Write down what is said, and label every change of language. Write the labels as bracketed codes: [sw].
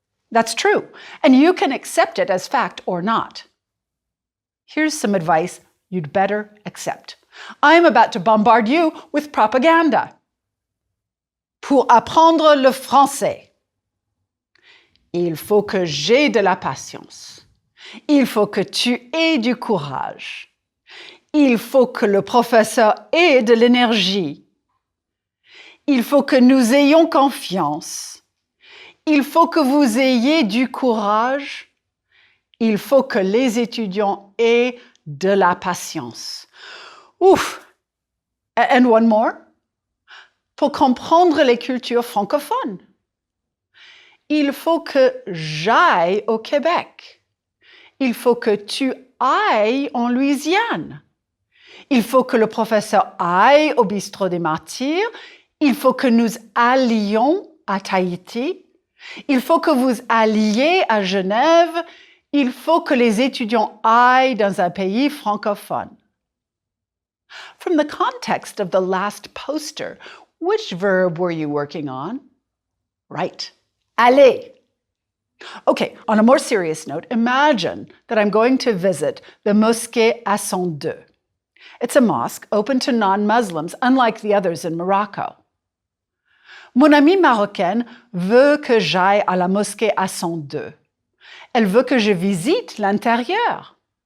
[en] That's true, and you can accept it as fact or not. Here's some advice you'd better accept. I'm about to bombard you with propaganda. [fr] Pour apprendre le français, il faut que j'aie de la patience. Il faut que tu aies du courage. Il faut que le professeur ait de l'énergie. Il faut que nous ayons confiance. Il faut que vous ayez du courage. Il faut que les étudiants aient de la patience. Ouf! [en] And one more. [fr] Pour comprendre les cultures francophones. Il faut que j'aille au Québec. Il faut que tu ailles en Louisiane. Il faut que le professeur aille au bistrot des martyrs. Il faut que nous allions à Tahiti. Il faut que vous alliez à Genève. Il faut que les étudiants aillent dans un pays francophone. [en] From the context of the last poster, which verb were you working on? Right, aller. Okay, on a more serious note, imagine that I'm going to visit the Mosquée Hassan II. It's a mosque open to non-Muslims, unlike the others in Morocco. [fr] Mon amie marocaine veut que j'aille à la Mosquée Hassan II. Elle veut que je visite l'intérieur.